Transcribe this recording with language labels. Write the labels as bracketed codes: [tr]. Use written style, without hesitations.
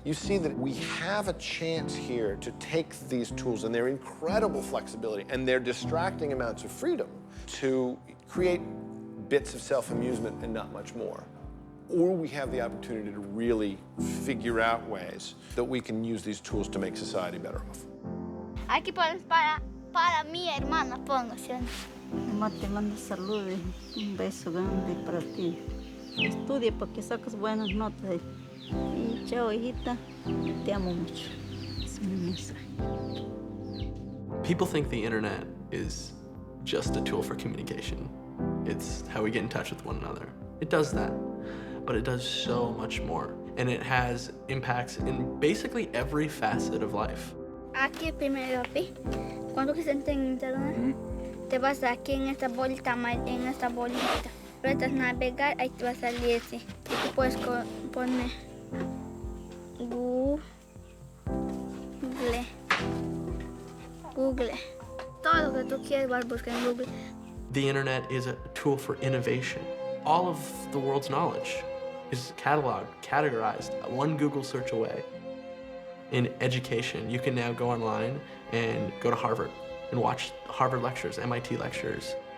[en] You see that we have a chance here to take these tools and their incredible flexibility and their distracting amounts of freedom to create bits of self-amusement and not much more. Or we have the opportunity to really figure out ways that we can use these tools to make society better off. [es] Aquí para mi hermana, póngase. Mamá te manda saludos, un beso grande para ti. Estudia para que saques buenas notas. Y chao, hijita, te amo mucho. Es mi mensaje. [en] People think the internet is just a tool for communication. It's how we get in touch with one another. It does that, but it does so much more. And it has impacts in basically every facet of life. [es] Aquí primero, cuando que se entra en internet, te vas aquí en esta bolita, en esta bolita. Puedes navegar, ahí te va a salir ese. Y tú puedes poner Google. Todo lo que tú quieres vas a buscar en Google. [en] The internet is a tool for innovation. All of the world's knowledge is cataloged, categorized, one Google search away. In education, you can now go online and go to Harvard and watch Harvard lectures, MIT lectures.